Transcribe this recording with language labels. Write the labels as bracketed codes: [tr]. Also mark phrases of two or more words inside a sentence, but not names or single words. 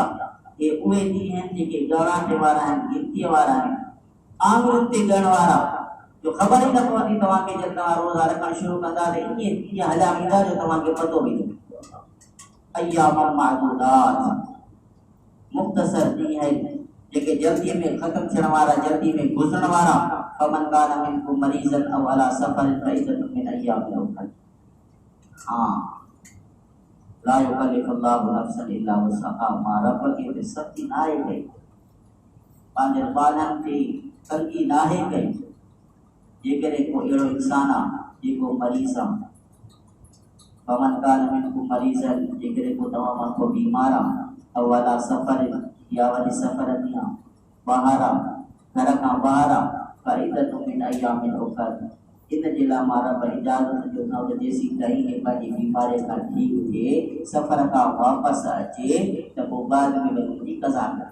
[sd] हे उहे ॾींहं आहिनि जेके ॻणाइण वारा आहिनि, गिनतीअ वारा आहिनि, आङुरियुनि ते ॻणण वारा, जो ख़बर ई न पवंदी तव्हांखे जॾहिं तव्हां रोज़ा रखणु शुरू कंदा त ईअं हलिया वेंदा जो तव्हांखे पतो बि न। [ar] أيام معدودات, [sd] मुख़्तसर ॾींहं आहिनि जेके जल्दी में ख़त्म थियण वारा, जल्दी में गुज़रण वारा। [ar] فمن كان منكم مريضا أو على سفر فعدة من أيام أخر. हाँ, لا يكلف الله نفسا إلا وسعها. [sd] मां रब खे बि सख़्ती नाहे कई, पंहिंजे ॿारनि ते तंगी नाहे कई। जेकॾहिं को अहिड़ो इंसान आहे जेको मरीज़ आहे, [ar] فمن كان منكم مريضا, [sd] जेकॾहिं को तव्हां मां को बीमार आहे, [ar] أو على سفر, [sd] या वरी सफ़र में आहे, ॿाहिरि आहे, घर खां ॿाहिरि आहे, [ar] فعدة من أيام أخر. [sd] इन जे लाइ मां रब इजाज़त ॾिनो त जेसीं ताईं हे पंहिंजी बीमारीअ खां ठीकु थिए, सफ़र खां वापसि अचे त पोइ बाद में हुनजी क़ज़ा करे।